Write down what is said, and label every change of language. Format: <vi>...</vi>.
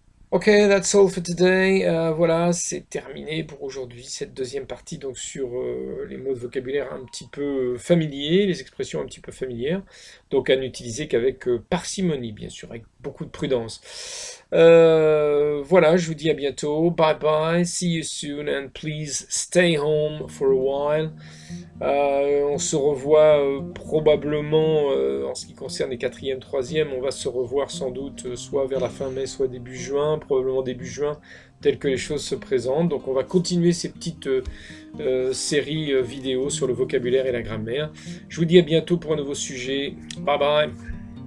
<en>Ok, that's all for today.</en> <fr>Voilà, c'est terminé pour aujourd'hui, cette deuxième partie donc sur les mots de vocabulaire un petit peu familiers, les expressions un petit peu familières, donc à n'utiliser qu'avec parcimonie, bien sûr, avec beaucoup de prudence. Voilà, je vous dis à bientôt.</fr> <en>Bye bye, see you soon, and please stay home for a while.</en> <fr>On se revoit probablement, en ce qui concerne les 4e, 3e, on va se revoir sans doute soit vers la fin mai, soit début juin, probablement début juin, tel que les choses se présentent. Donc on va continuer ces petites séries vidéo sur le vocabulaire et la grammaire. Je vous dis à bientôt pour un nouveau sujet. Bye bye.</fr>